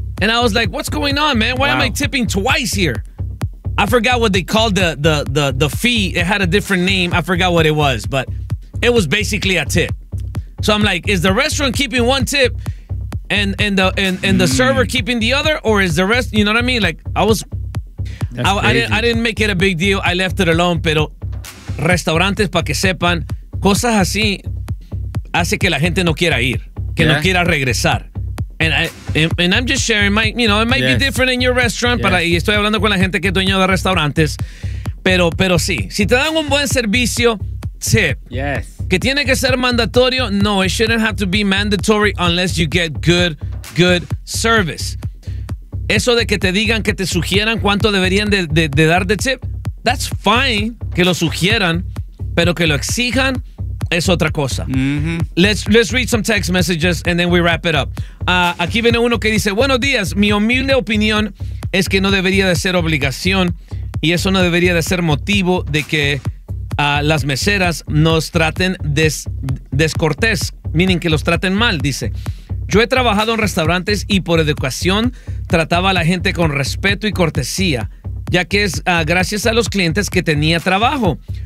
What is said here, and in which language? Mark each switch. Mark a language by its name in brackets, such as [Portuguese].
[English] And I was like, what's going on, man? Why am I tipping twice here? I forgot what they called the fee. It had a different name. I forgot what it was, but it was basically a tip. So I'm like, is the restaurant keeping one tip and the server keeping the other, or is the rest, you know what I mean? Like, I didn't make it a big deal. [Spanish] I left it alone, pero restaurantes, para que sepan, cosas así hace que la gente no quiera ir, no quiera regresar. And I'm just sharing my, you know, it might be different in your restaurant, y estoy hablando con la gente que es dueño de restaurantes, pero sí, si te dan un buen servicio, tip. [English] Yes. Que tiene que ser mandatorio, no, it shouldn't have to be mandatory unless you get good service. [Spanish] Eso de que te digan, que te sugieran cuánto deberían de dar de tip, that's fine que lo sugieran, pero que lo exijan, es otra cosa. Mm-hmm. [English] Let's read some text messages and then we wrap it up. [Spanish] Aquí viene uno que dice, buenos días, mi humilde opinión es que no debería de ser obligación y eso no debería de ser motivo de que las meseras nos traten descortés, miren, que los traten mal, dice. Yo he trabajado en restaurantes y por educación trataba a la gente con respeto y cortesía, ya que es gracias a los clientes que tenía trabajo.